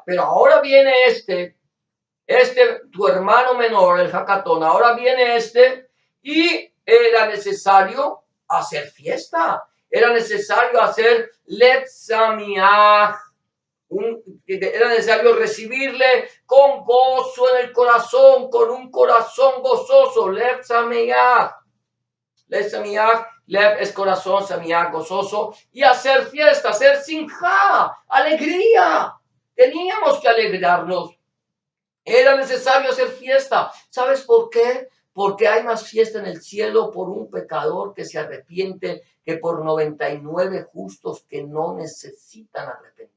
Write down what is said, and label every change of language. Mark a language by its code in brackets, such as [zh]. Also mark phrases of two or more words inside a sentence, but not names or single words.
[es] Pero ahora viene tu hermano menor, el Jacatón, ahora viene y era necesario hacer fiesta, era necesario hacer Letzamiach, era necesario recibirle con gozo en el corazón, con un corazón gozoso. [he] לב שמח. לב שמח. [es] Lev es corazón, Samiach gozoso. Y hacer fiesta, hacer simcha, alegría. Teníamos que alegrarnos. Era necesario hacer fiesta. ¿Sabes por qué? Porque hay más fiesta en el cielo por un pecador que se arrepiente que por 99 justos que no necesitan arrepentimiento.